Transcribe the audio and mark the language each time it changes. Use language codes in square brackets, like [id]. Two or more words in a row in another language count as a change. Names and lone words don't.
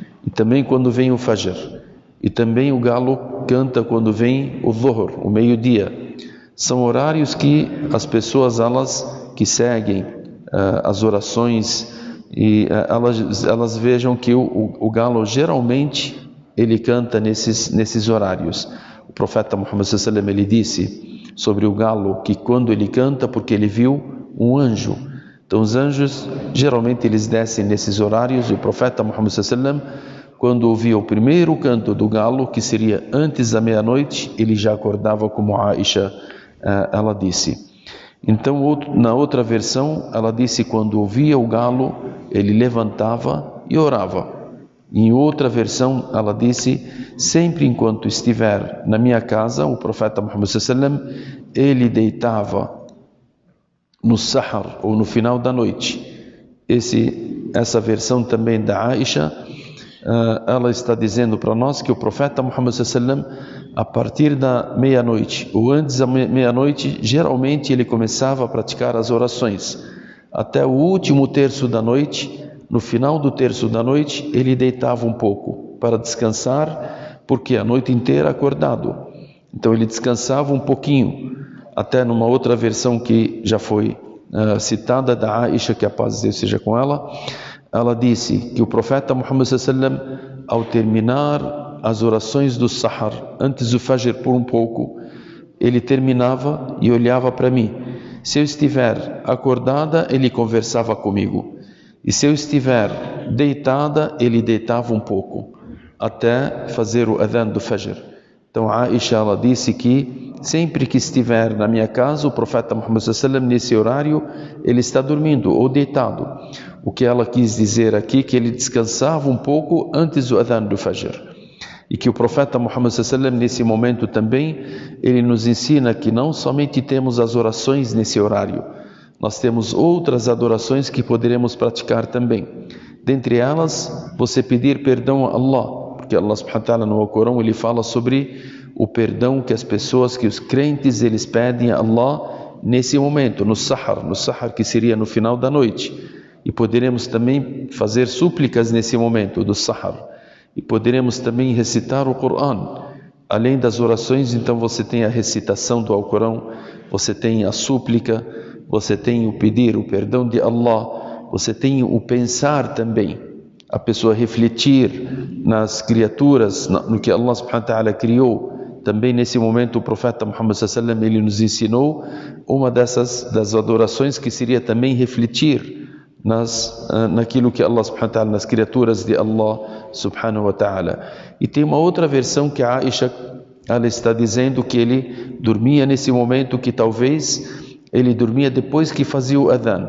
[pt] E também quando vem o Fajr. E também o galo canta quando vem o Dhuhr, o meio-dia. São horários que as pessoas, elas que seguem as orações, e elas vejam que o galo geralmente ele canta nesses horários. O profeta Muhammad [ar] صلى الله عليه وسلم, [pt] ele disse sobre o galo que quando ele canta, porque ele viu um anjo. Então os anjos geralmente eles descem nesses horários, e o profeta Muhammad [ar] صلى الله عليه وسلم, [pt] quando ouvia o primeiro canto do galo, que seria antes da meia-noite, ele já acordava, como a Aisha ela disse. Então na outra versão ela disse, quando ouvia o galo ele levantava e orava. Em outra versão ela disse, sempre enquanto estiver na minha casa, o profeta Muhammad [ar] صلى الله عليه وسلم, [pt] ele deitava no sahar, ou no final da noite. Essa versão também da Aisha, ela está dizendo para nós que o profeta Muhammad [ar] صلى الله عليه وسلم, [pt] a partir da meia-noite ou antes da meia-noite, geralmente ele começava a praticar as orações até o último terço da noite. No final do terço da noite ele deitava um pouco para descansar, porque a noite inteira acordado. Então ele descansava um pouquinho. Até numa outra versão que já foi citada da Aisha, que a paz de Deus seja com ela, ela disse que o profeta Muhammad [ar] صلى الله عليه وسلم, [pt] ao terminar as orações do Sahar, antes do Fajr por um pouco, ele terminava e olhava para mim. Se eu estiver acordada, ele conversava comigo. E se eu estiver deitada, ele deitava um pouco, até fazer o adhan do Fajr. Então a Aisha, ela disse que sempre que estiver na minha casa, o profeta Muhammad [ar] صلى الله عليه وسلم, [pt] nesse horário, ele está dormindo ou deitado. O que ela quis dizer aqui, que ele descansava um pouco antes do adhan do Fajr. E que o profeta Muhammad [ar] صلى الله عليه وسلم, [pt] nesse momento também, ele nos ensina que não somente temos as orações nesse horário, nós temos outras adorações que poderemos praticar também. Dentre elas, você pedir perdão a Allah, porque Allah [ar] سبحانه وتعالى [pt] no Alcorão ele fala sobre o perdão que os crentes eles pedem a Allah nesse momento, no Sahar que seria no final da noite. E poderemos também fazer súplicas nesse momento do Sahar. E poderemos também recitar o Corão. Além das orações, então você tem a recitação do Alcorão, você tem a súplica, você tem o pedir o perdão de Allah, você tem o pensar também. A pessoa refletir nas criaturas, no que Allah [ar] سبحانه وتعالى [pt] criou. Também nesse momento o profeta Muhammad [ar] صلى الله عليه وسلم, [pt] ele nos ensinou uma das adorações, que seria também refletir naquilo que Allah [ar] سبحانه وتعالى, [pt] nas criaturas de Allah [ar] سبحانه وتعالى. [pt] E tem uma outra versão que a Aisha, ela está dizendo que ele dormia nesse momento, que talvez Ele dormia depois que fazia o adhan.